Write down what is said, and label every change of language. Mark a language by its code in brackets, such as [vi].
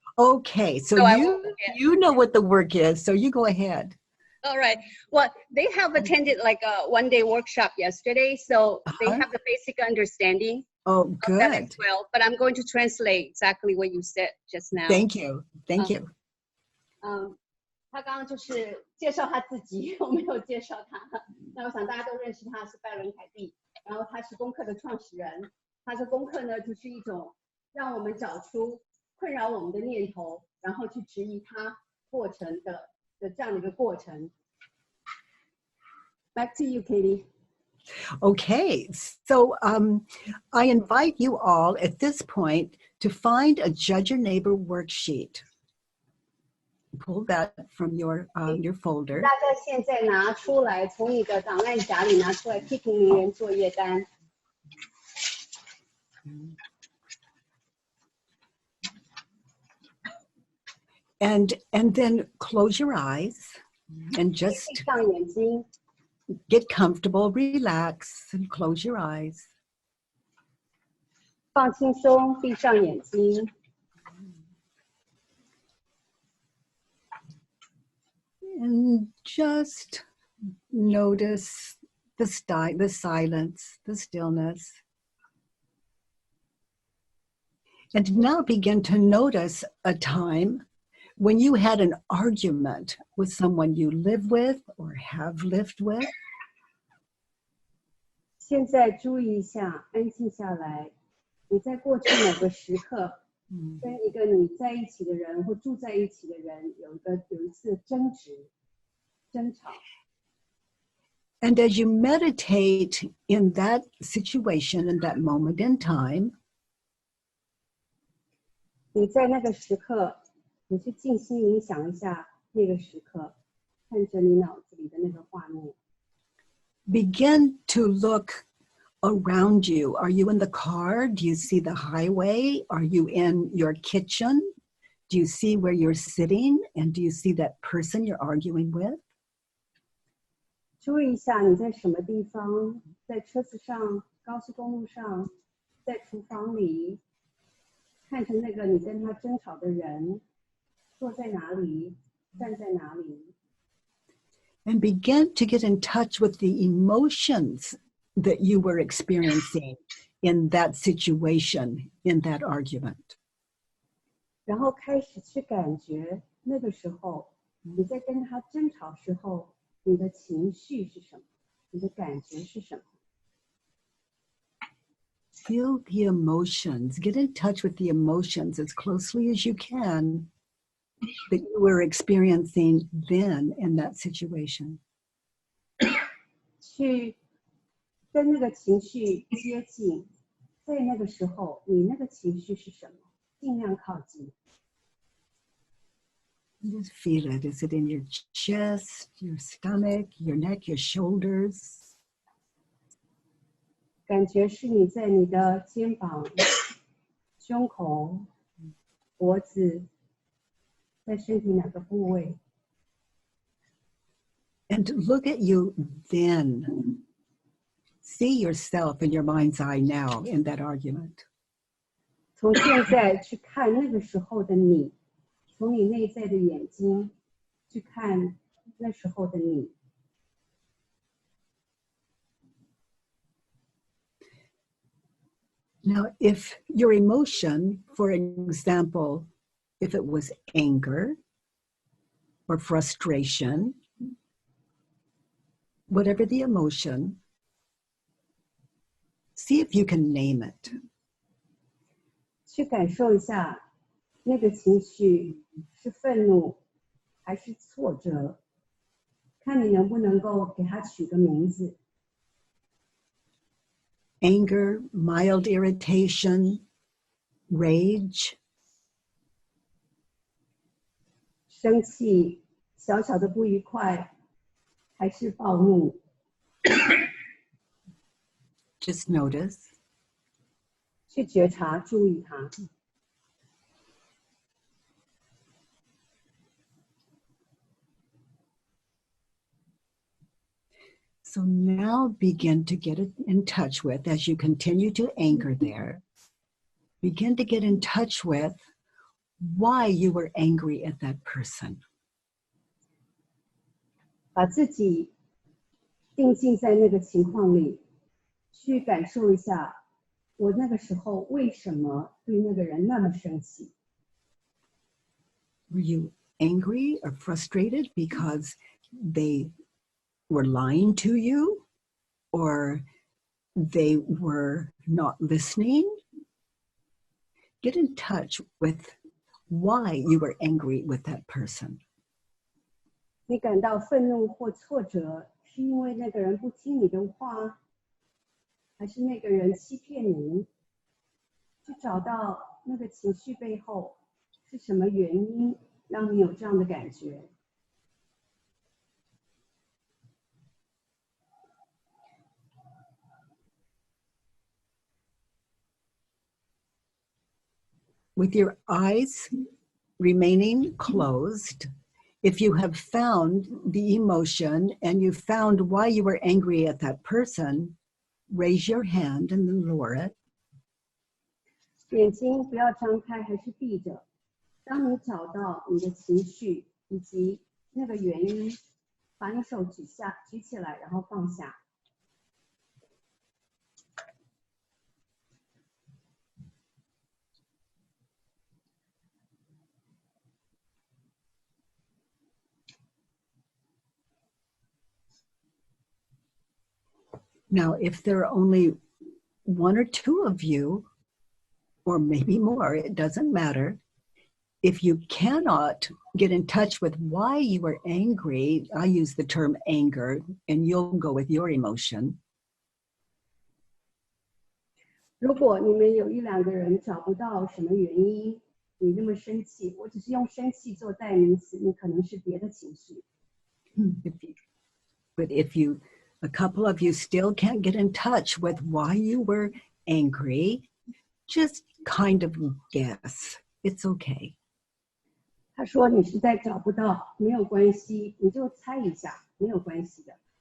[en] Okay, so you know what The Work is, so you go ahead. All right. Well, they have attended like a one-day workshop yesterday, so they have the basic understanding. Oh, good. Of that as well, but I'm going to translate exactly what you said just now. Thank you. Thank you. [zh] 他刚刚就是介绍他自己，我没有介绍他。那我想大家都认识他是拜伦凯蒂，然后他是功课的创始人。他说功课呢，就是一种让我们找出困扰我们的念头，然后去质疑它过程的这样的一个过程。 [en] Back to you, Katie. Okay, so I invite you all at this point to find a Judge Your Neighbor worksheet. Pull that from your folder. [zh] 大家现在拿出来，从你的档案夹里拿出来批评邻人作业单。 [en] And then close your eyes and just [zh] 闭上眼睛。 [en] Get comfortable, relax, and close your eyes. [zh] 放轻松，闭上眼睛。 [en] And just notice the silence, the stillness. And now begin to notice a time when you had an argument with someone you live with or have lived with. [zh] 现在注意一下，安静下来。你在过去某个时刻，跟一个你在一起的人或住在一起的人有一次争执、争吵。 [en] And as you meditate in that situation, in that moment in time, [zh] 你在那个时刻。你去静心冥想一下那个时刻，看着你脑子里的那个画面。 [en] Begin to look around you. Are you in the car? Do you see the highway? Are you in your kitchen? Do you see where you're sitting? And do you see that person you're arguing with? [zh] 注意一下你在什么地方，在车子上、高速公路上、在厨房里，看着那个你跟他争吵的人。坐在哪里，站在哪里。 [en] And begin to get in touch with the emotions that you were experiencing in that situation, in that argument. [zh] 然后开始去感觉那个时候，你在跟他争吵时候，你的情绪是什么？你的感觉是什么？ [en] Feel the emotions. Get in touch with the emotions as closely as you can that you were experiencing then in that situation. [zh] 去跟那个情绪接近，在那个时候，你那个情绪是什么？尽量靠近。 [en] Just feel it. Is it in your chest, your stomach, your neck, your shoulders? [zh] 感觉是你在你的肩膀、胸口、脖子。在身体哪个部位 [en] And look at you then. See yourself in your mind's eye now in that argument. [zh] 从现在去看那个时候的你，从你内在的眼睛去看那时候的你。 [en] Now, if your emotion, for example, if it was anger or frustration, whatever the emotion, see if you can name it. [zh] 去感受一下那个情绪是愤怒还是挫折，看你能不能够给它取个名字。 [en] Anger, mild irritation, rage. [zh] 生气，小小的不愉快，还是暴怒？ [en] Just notice. [zh] 去觉察，注意它。 [en] So now begin to get in touch with, as you continue to anchor there, begin to get in touch with why you were angry at that person. [zh] 把自己定睛在那个情况里，去感受一下，我那个时候为什么对那个人那么生气。 [en] Were you angry or frustrated because they were lying to you, or they were not listening? Get in touch with why you were angry with that person. [zh] 你感到愤怒或挫折，是因为那个人不听你的话，还是那个人欺骗你？去找到那个情绪背后是什么原因让你有这样的感觉。 [en] With your eyes remaining closed, if you have found the emotion and you found why you were angry at that person, raise your hand and then lower it. [zh] 眼睛不要张开，还是闭着。当你找到你的情绪以及那个原因，把你手举起来，然后放下。 [en] Now, if there are only one or two of you, or maybe more, it doesn't matter. If you cannot get in touch with why you were angry, I use the term anger, and you'll go with your emotion. [zh] 如果你们有一两个人找不到什么原因，你那么生气，我只是用生气做代名词，你可能是别的情绪。 [en] But if a couple of you still can't get in touch with why you were angry, just kind of guess. It's okay. [zh] 他说你实在找不到，没有关系，你就猜一下，没有关系的。